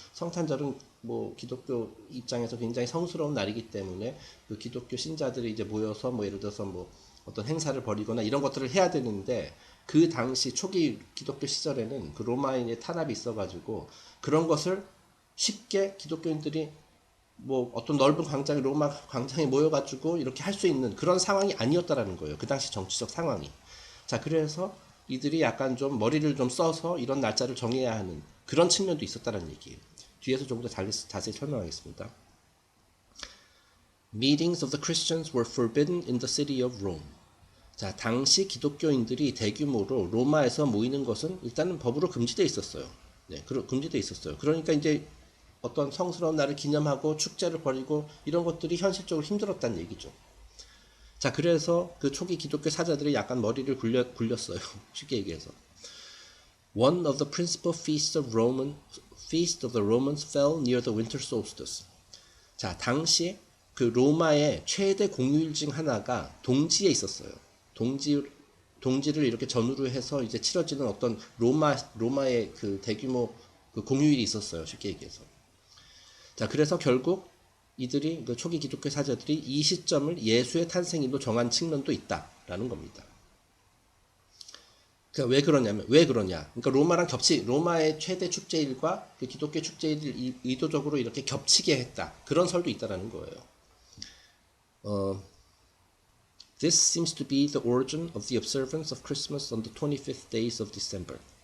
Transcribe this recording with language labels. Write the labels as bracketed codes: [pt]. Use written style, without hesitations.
[ko] 성탄절은 뭐 기독교 입장에서 굉장히 성스러운 날이기 때문에 그 기독교 신자들이 이제 모여서 뭐 예를 들어서 뭐 어떤 행사를 벌이거나 이런 것들을 해야 되는데 그 당시 초기 기독교 시절에는 그 로마인의 탄압이 있어가지고 그런 것을 쉽게 기독교인들이 뭐 어떤 넓은 광장에 로마 광장에 모여가지고 이렇게 할 수 있는 그런 상황이 아니었다라는 거예요. 그 당시 정치적 상황이. 자, 그래서 이들이 약간 좀 머리를 좀 써서 이런 날짜를 정해야 하는 그런 측면도 있었다는 얘기예요. 뒤에서 조금 더 자세히 설명하겠습니다. [en] Meetings of the Christians were forbidden in the city of Rome. [ko] 자, 당시 기독교인들이 대규모로 로마에서 모이는 것은 일단은 법으로 금지되어 있었어요. 네, 금지되어 있었어요. 그러니까 이제 어떤 성스러운 날을 기념하고 축제를 벌이고 이런 것들이 현실적으로 힘들었다는 얘기죠. 자, 그래서 그 초기 기독교 사자들이 약간 머리를 굴렸어요. 쉽게 얘기해서. [en] One of the principal feasts of the Romans fell near the winter solstice. [ko] 자, 당시 그 로마의 최대 공휴일 중 하나가 동지에 있었어요. 동지를 이렇게 전후로 해서 이제 치러지는 어떤 로마의 그 대규모 그 공휴일이 있었어요. 쉽게 얘기해서. 자, 그래서 결국 이들이 그 초기 기독교 사제들이 이 시점을 예수의 탄생일로 정한 측면도 있다라는 겁니다. 그러니까 왜 그러냐? 그러니까 로마의 최대 축제일과 그 기독교 축제일을 의도적으로 이렇게 겹치게 했다. 그런 설도 있다라는 거예요. [en] This seems to be the origin of the observance of Christmas on the 25th days of December.